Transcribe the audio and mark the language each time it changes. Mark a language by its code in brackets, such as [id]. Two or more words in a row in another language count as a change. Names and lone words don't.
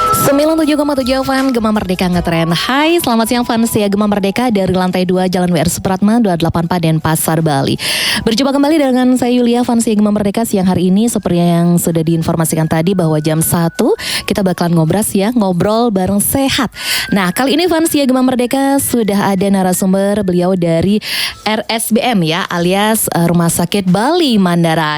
[id] 97,7 FM Gema Merdeka Ngetren. Hai, selamat siang fans ya Gema Merdeka dari lantai 2 Jalan WR Supratman 284 Denpasar, Bali. Berjumpa kembali dengan saya Yulia, fans ya Gema Merdeka siang hari ini. Seperti yang sudah diinformasikan tadi bahwa jam 1 kita bakalan ngobrol bareng sehat. Nah, kali ini fans ya Gema Merdeka sudah ada narasumber, beliau dari RSBM ya, alias Rumah Sakit Bali Mandara.